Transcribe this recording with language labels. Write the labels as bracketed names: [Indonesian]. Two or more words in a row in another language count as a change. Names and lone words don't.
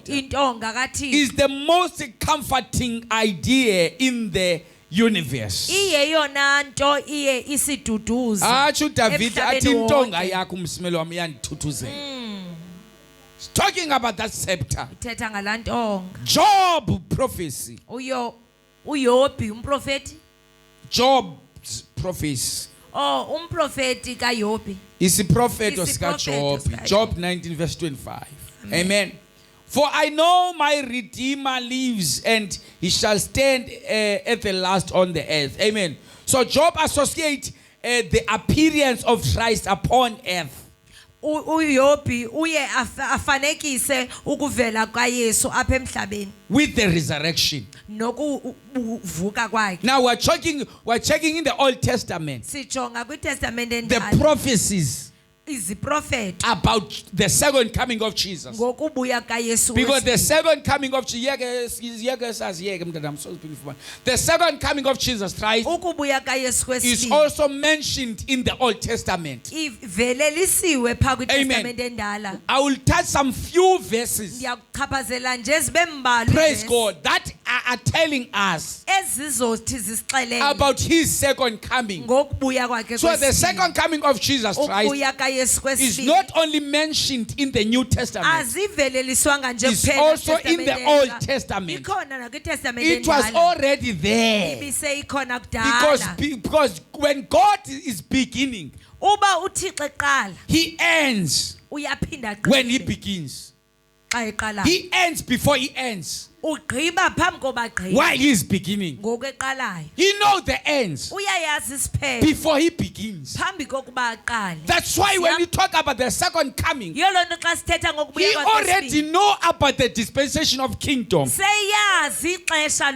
[Xhosa] intonga kaThixo [English] is the most comforting idea in the universe. [Xhosa] iyeyona nto iye isiduduza Achu David emhlabeni athi intonga wonke. yakho umsimelo wami yandithuthuzela. [English] It's talking about that scepter. [Xhosa] ithetha ngala ntonga [English] Job prophecy. [Xhosa] uYobhi umprofeti [English] Job's prophecy. [Xhosa] umprofeti kaYobhi [English] Is a prophet of [Xhosa] Isiprofethi [English] Job. [Xhosa] sika- [English] Job 19 verse 25. Amen. For I know my Redeemer lives and he shall stand at the last on the earth. Amen. So Job associates the appearance of Christ upon earth [Xhosa] uYobhi uye afanekise ukuvela kaYesu apha emhlabeni [English] with the resurrection. [Xhosa] nokuvuka kwakhe [English] Now we're checking in the Old Testament [Xhosa] sijonga kwiTestament [English] the [Xhosa] endala [English] prophecies [Xhosa] iziprofeti [English] about the second coming of Jesus. [Xhosa] ngokubuya kaYesu [English] Because the [Xhosa] wesibili. [English] second coming of Jesus, the second coming of Jesus Christ [Xhosa] ukubuya kaYesu [English] is [Xhosa] wesibili [English] also mentioned in the Old Testament. [Xhosa] ivelelisiwe pha [English] Amen. [Xhosa] kwiTestament endala [English] I will touch some few verses, [Xhosa] ndiyakuchaphazela nje zibe mbalwa [English] praise [Xhosa] iverse [English] God, that are telling us [Xhosa] ezizothi zisixelele [English] about his second coming. [Xhosa] ngokubuya kwakhe [English] So the [Xhosa] kwesibili. [English] second coming of Jesus Christ [Xhosa] ukubuya kaYesu [English] is [Xhosa] kwesibili [English] not only mentioned in the New Testament, [Xhosa] aziveleliswanga nje [English] it's [Xhosa] kuphela [English] also in the Old Testament. [Xhosa] ikhona nakwiTestament [English] It was [Xhosa] endala [English] already there. [Xhosa] ibiseyikhona [English] Because, [Xhosa] kudala [English] because when God is beginning, [Xhosa] uba uThixo eqala [English] he ends [Xhosa] uyaphinda [English] when he [Xhosa] agqibe [English] begins. [Xhosa] xa eqala [English] He ends before he ends. [Xhosa] ugqiba phambi koba gqiba [English] while he is beginning. [Xhosa] ngokuqalayo [English] He knows the ends [Xhosa] uyayazi isiphelo [English] before he begins. [Xhosa] phambi kokuba aqale. [English] That's why when we talk about the second coming, [Xhosa] Yiyo loo nto xa sithetha [English] he [Xhosa] ngokubuya [English] already [Xhosa] kwakhe [English] know about the dispensation of kingdom [Xhosa] seyazi ixesha